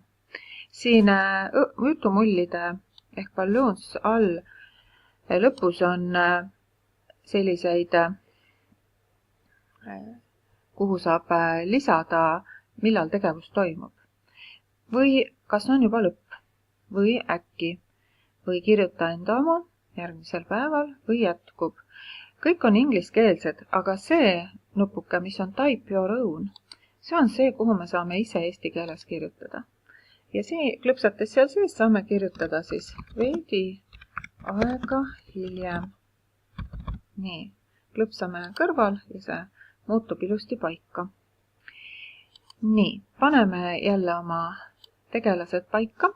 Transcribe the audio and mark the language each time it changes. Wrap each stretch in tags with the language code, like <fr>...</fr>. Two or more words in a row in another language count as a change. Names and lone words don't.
<et>Siin jutumullide ehk balloons all lõpus on selliseid, kuhu saab lisada, millal tegevus toimub. Või kas on juba lõpp või äkki. Või kirjuta enda oma järgmisel päeval või jätkub. Kõik on ingliskeelsed, aga see nupuke, mis on</et> <en>type your own,</en> <et>see on see, kuhu me saame ise eesti keeles kirjutada. Ja see klõpsates seal sees saame kirjutada siis veidi aega hiljem. Nii, klõpsame kõrval ja see muutub ilusti paika. Nii, paneme jälle oma tegelased paika.</et>